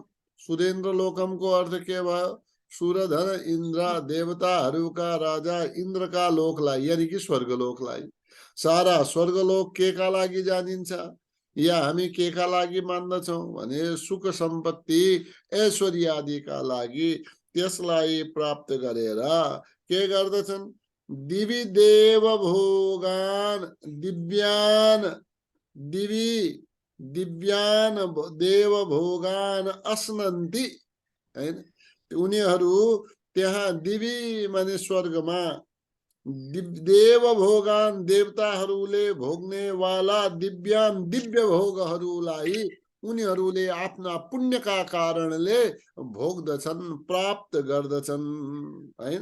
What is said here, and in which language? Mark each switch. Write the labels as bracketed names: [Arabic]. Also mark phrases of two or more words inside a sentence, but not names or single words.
[Nepali] सुरेन्द्र लोकमको अर्थ के भयो? सूरधर इन्द्र, देवताहरूका राजा इन्द्रका लोकलाई, यानी कि स्वर्गलोकलाई। सारा स्वर्गलोक केका लागि जानिन्छ? या हामी केका लागि मान्दछौँ भने सुख सम्पत्ति ऐश्वर्य आदिका लागि। त्यसलाई प्राप्त गरेर के गर्दछन्? [Sanskrit] दिवि देव भोगान, दिव्यान, दिवि दिव्यान देव भोगान अस्नन्ति, [Nepali] हैन? उनीहरू त्यहाँ दिवि माने स्वर्गमा [Sanskrit] देव भोगान, [Nepali] देवताहरूले भोग्ने वाला दिव्यान दिव्य भोगहरूलाई उनीहरूले आफ्ना पुण्यका कारणले भोग्दछन्, प्राप्त गर्दछन्, हैन?